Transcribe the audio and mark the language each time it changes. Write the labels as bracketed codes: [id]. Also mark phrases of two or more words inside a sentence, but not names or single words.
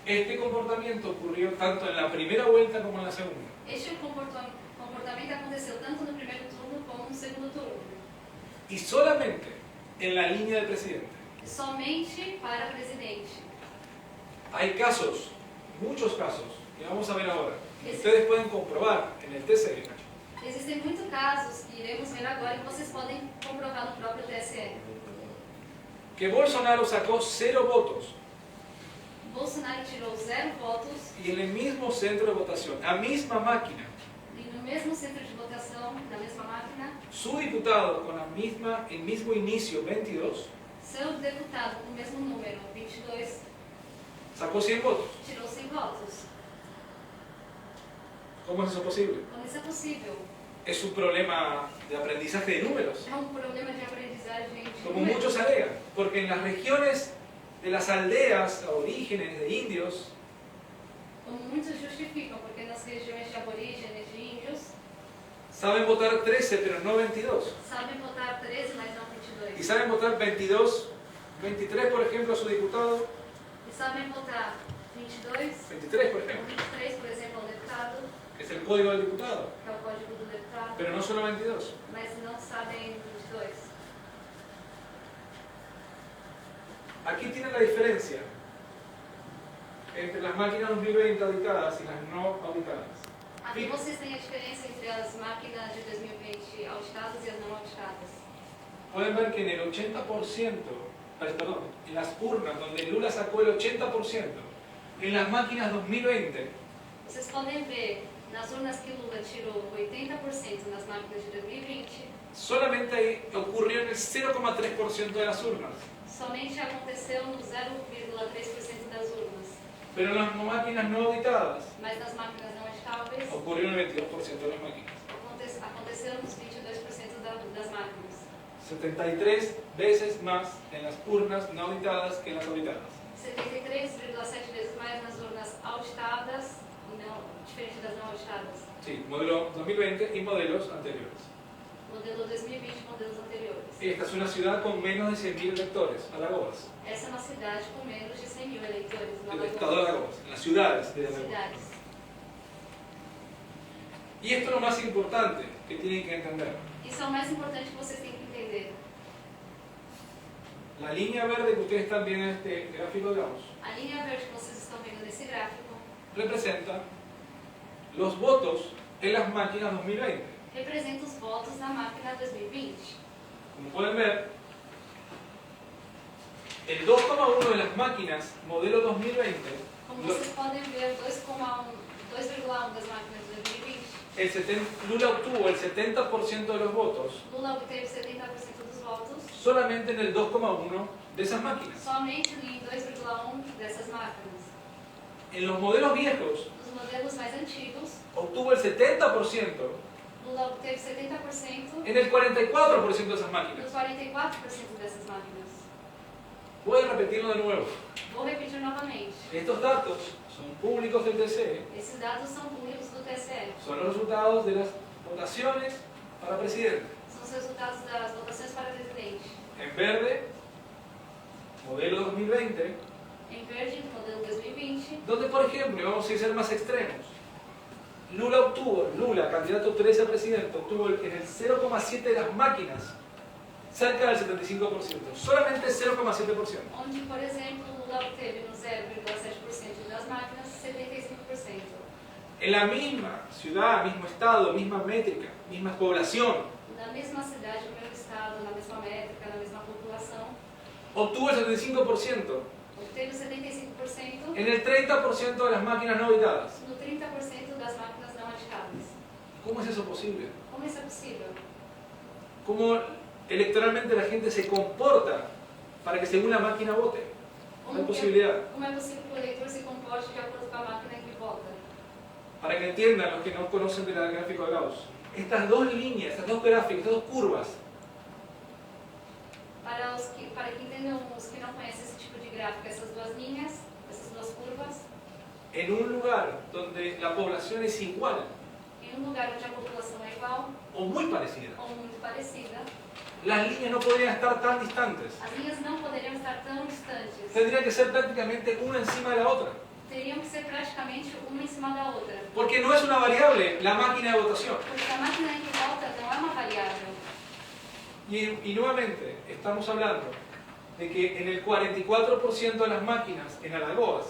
[es] Este comportamiento ocurrió tanto en la primera vuelta como en la segunda. [pt] Este comportamento aconteceu tanto no primeiro turno como no segundo turno. [es] Y solamente en la línea del presidente. [pt] Somente para presidente. [es] Hay casos, muchos casos, que vamos a ver ahora. Que ustedes pueden comprobar en el TSE. [pt] Existem muitos casos que iremos ver agora e vocês podem comprovar no próprio TSE. [es] Que Bolsonaro sacó 0 votos. [pt] Bolsonaro tirou 0 votos [es] Y en el mismo centro de votación, a misma máquina, [pt] e no mesmo centro de votação, na mesma máquina, [es] su diputado con el mismo inicio, 22, [pt] seu deputado com o mesmo número, 22, [es] sacó 100 votos. [pt] tirou 100 votos. [es] ¿Cómo es eso posible? [pt] Como isso é possível? [es] Es un problema de aprendizaje de números, [pt] É um problema de aprendizagem de como números. [es] muchos alegan, porque en las regiones de las aldeas aborígenes de indios, [pt] Como muitos justificam, porque nas regiões de aborígenes de índios, [es] saben votar 13 pero no 22, [pt] sabem votar 13, mas não [es] y 22. saben votar 22, 23 por ejemplo a su diputado, [pt] E sabem votar 22, 23 por ou [es] ejemplo, [pt] 23, por exemplo, ao deputado, [es] que es el código del diputado, [pt] que é o código do deputado, [es] pero no solo 22. [pt] mas não sabem 22. [es] Aquí tienen la diferencia entre las máquinas 2020 auditadas y las no auditadas. [pt] Aqui vocês têm a diferença entre as máquinas de 2020 auditadas e as não auditadas. [es] Pueden ver que en el 80%, perdón, en las urnas donde Lula sacó el 80%, en las máquinas 2020, [pt] Vocês podem ver nas urnas que Lula tirou 80% nas máquinas de 2020, [es] solamente ahí ocurrió en el 0,3% de las urnas. [pt] somente aconteceu no 0,3% das urnas. [es] Pero en las máquinas no auditadas [pt] Mas nas máquinas não auditáveis, [es] ocurrió en el 22% de las máquinas. [pt] aconteceu nos 22% das máquinas. [es] 73 veces más en las urnas no auditadas que en las auditadas. [pt] 73,7 vezes mais nas urnas auditadas, e não, diferente das não auditadas. [es] Sí, modelo 2020 y modelos anteriores. [pt] Modelo 2020 e modelos anteriores. [es] Esta es una ciudad con menos de 100.000 electores, Alagoas. [pt] Essa é uma cidade com menos de 100 mil eleitores. [es] no El estado de Alagoas, en las ciudades de Alagoas. [pt] Cidades. [es] Y esto es lo más importante que tienen que entender. [pt] Isso é o mais importante que vocês têm que entender. [es] La línea verde que ustedes están viendo en este gráfico de Gauss [pt] A linha verde que vocês estão vendo nesse gráfico [es] representa los votos en las máquinas 2020. [pt] representa os votos na máquina 2020. [es] Como pueden ver, el 2,1 de las máquinas modelo 2020, [pt] Como vocês podem ver, 2,1 das máquinas de 2020, [es] Lula obtuvo el 70% de los votos [pt] Lula obteve 70% dos votos, [es] solamente en el 2,1 de esas máquinas. [pt] somente em 2,1 dessas máquinas. [es] En los modelos viejos [pt] Nos modelos mais antigos, [es] obtuvo el 70% [pt] Lula obteve 70% [es] en el 44% de esas máquinas. [pt] nos 44% dessas máquinas. [es] Voy a repetirlo de nuevo. [pt] Vou repetir novamente. [es] Estos datos son públicos del TSE, [pt] Esses dados são públicos do TSE. [es] son los resultados de las votaciones para presidente. [pt] São os resultados das votações para presidente. [es] En verde, modelo 2020, [pt] Em verde, no modelo 2020, [es] donde por ejemplo, vamos a ser más extremos, Lula, candidato 13 a presidente, obtuvo en el 0,7 de las máquinas cerca del 75%, solamente 0,7%. [pt] onde, por exemplo, Lula obteve no 0,7% das máquinas 75%. [es] En la misma ciudad, mismo estado, misma métrica, misma población, [pt] Na mesma cidade, no mesmo estado, na mesma métrica, na mesma população, [es] obtuvo el 75% [pt] obteve 75% [es] en el 30% de las máquinas no auditadas. [pt] no 30% das máquinas não auditadas. [es] ¿Cómo es eso posible? [pt] Como isso é possível? [es] ¿Cómo electoralmente la gente se comporta para que según la máquina vote? No hay posibilidad. [pt] Como é possível que o eleitor se comporte de acordo com a máquina em que vota? [es] Para que entiendan los que no conocen del gráfico de Gauss, estas dos líneas, estas dos gráficos, estas dos curvas, [pt] Para que entendam os que não conhecem esse tipo de gráfico, essas duas linhas, essas duas curvas, [es] en un lugar donde la población es igual [pt] em um lugar onde a população é igual [es] o muy parecida, [pt] ou muito parecida, [es] las líneas no podrían estar tan distantes. [pt] as linhas não poderiam estar tão distantes. [es] Tendría que ser prácticamente una encima de la otra. [pt] teriam que ser praticamente uma em cima da outra. [es] Porque no es una variable la máquina de votación. [pt] Porque a máquina que volta não é uma variável. [es] Y nuevamente, estamos hablando de que en el 44% de las máquinas en Alagoas,